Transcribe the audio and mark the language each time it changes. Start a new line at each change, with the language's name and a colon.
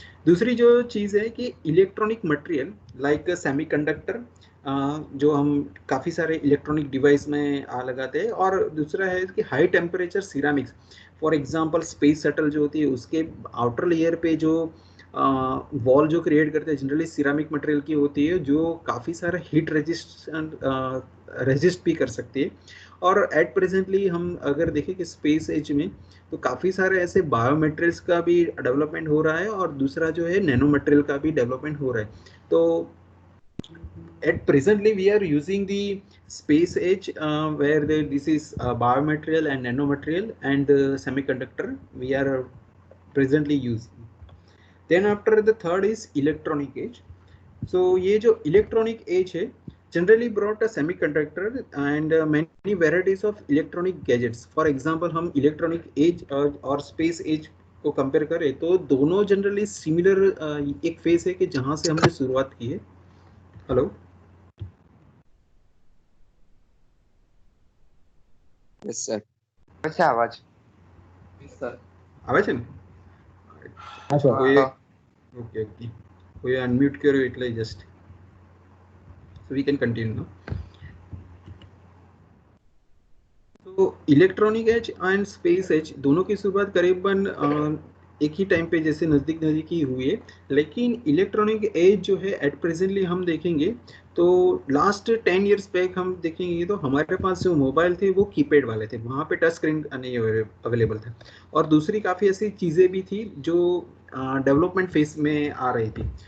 Hindi: दूसरी जो चीज़ है कि इलेक्ट्रॉनिक मटेरियल लाइक सेमीकंडक्टर जो हम काफ़ी सारे इलेक्ट्रॉनिक डिवाइस में लगाते हैं, और दूसरा है कि high temperature ceramics, for example space shuttle जो होती है उसके आउटर लेयर पे जो वॉल जो क्रिएट करते हैं जनरली सिरामिक मटेरियल की होती है जो काफ़ी सारा हीट रेजिस्ट भी कर सकती है। और एट प्रेजेंटली हम अगर देखें कि स्पेस एज में तो काफ़ी सारे ऐसे बायो मटेरियल्स का भी डेवलपमेंट हो रहा है और दूसरा जो है नैनो मटेरियल का भी डेवलपमेंट हो रहा है।
English: तो at presently we are using the space age where this is biomaterial and nanomaterial and semiconductor we are presently using। then after the third is electronic age। so
Hindi: ये जो
English: electronic age है generally brought a semiconductor and many varieties of electronic gadgets।
Hindi: for example हम electronic age और space age को compare करें तो दोनों generally similar एक फेज है कि जहां से हमने शुरुआत की है। हेलो यस सर, अच्छा आवाज सर
Gujarati: આવે છે ને? કોઈ ઓકે ઓકે કોઈ અનમ્યુટ કર્યો એટલે just
English: so we can continue now।
Hindi: तो electronic as and space as दोनों की शुरुआत करीबन एक ही टाइम पे जैसे नज़दीक नज़दीक ही हुई है, लेकिन इलेक्ट्रॉनिक एज जो है एट प्रेजेंटली हम देखेंगे तो लास्ट 10 इयर्स बैक हम देखेंगे तो हमारे पास जो मोबाइल थे वो कीपैड वाले थे, वहाँ पे टच स्क्रीन नहीं अवेलेबल था, और दूसरी काफ़ी ऐसी चीज़ें भी थी जो डेवलपमेंट फेज में आ रही थी।